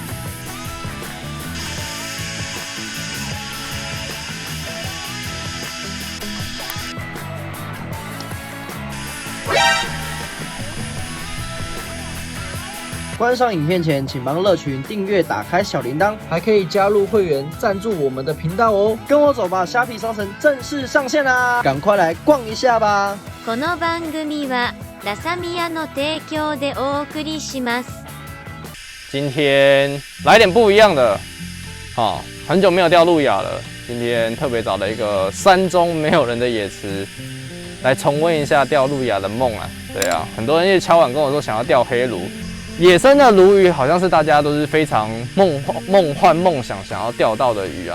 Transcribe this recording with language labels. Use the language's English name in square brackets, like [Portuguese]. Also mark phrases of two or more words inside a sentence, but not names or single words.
[Chinese] 观赏影片前，请帮乐群订阅、打开小铃铛，还可以加入会员赞助我们的频道哦。跟我走吧，虾皮商城正式上线啦！赶快来逛一下吧。 [Japanese] この番組はラサミヤの提供でお送りします。 [Chinese] 今天来点不一样的，很久没有钓路亚了。今天特别找了一个山中没有人的野池，来重温一下钓路亚的梦啊。对啊，很多人也敲碗跟我说想要钓黑鲈。野生的鲈鱼好像是大家都是非常梦幻、梦想要钓到的鱼啊。